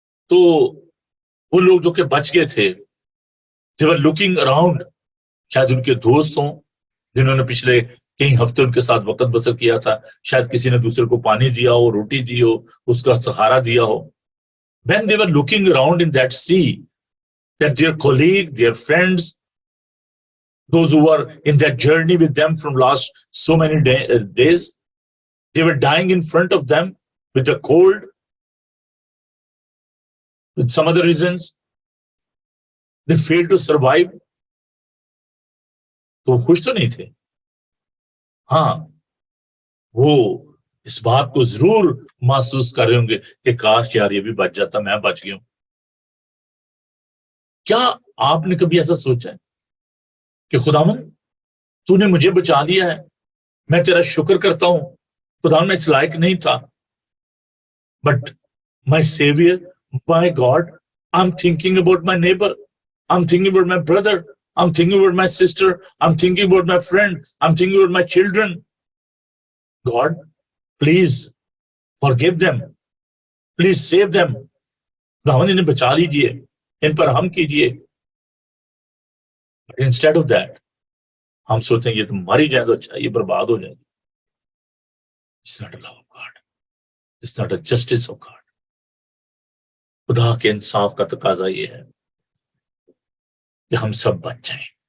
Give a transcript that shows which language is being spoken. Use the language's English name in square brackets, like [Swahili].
[Urdu] تو وہ لوگ جو کہ بچ گئے تھے, [English] they were looking around, [Urdu] شاید ان کے دوست ہوں جنہوں نے پچھلے کئی ہفتے ان کے ساتھ وقت بسر کیا تھا, شاید کسی نے دوسرے کو پانی دیا ہو, روٹی دی ہو, اس کا سہارا دیا ہو. [English] When they were looking around in that sea, that their colleagues, their friends, those who were in that journey with them from last so many days, they were dying in front of them with the cold, with some other reasons. They failed to survive. [Urdu] تو وہ خوش تو نہیں تھے. ہاں, وہ اس بات کو ضرور محسوس کر رہے ہوں گے کہ کاش یار یہ بھی بچ جاتا, میں بچ گیا ہوں. کیا آپ نے کبھی ایسا سوچا ہے کہ خداوند تو نے مجھے بچا لیا ہے, میں تیرا شکر کرتا ہوں, خداوند میں اس لائق نہیں تھا, [English] But my saviour, my God, I'm thinking about my neighbor, I'm thinking about my brother, I'm thinking about my sister, I'm thinking about my friend, I'm thinking about my children. God, please forgive them, please save them. [Urdu] خداوند انہیں بچا لیجئے, ان پر ہم کیجئے. [English] But instead of that, [Urdu] ہم سوچتے ہیں یہ تو مر ہی جائے تو اچھا, یہ برباد ہو جائے. [English] It's not a love of God. It's not a justice of God. [Urdu] خدا کے انصاف کا تقاضا یہ ہے کہ ہم سب بچ جائیں.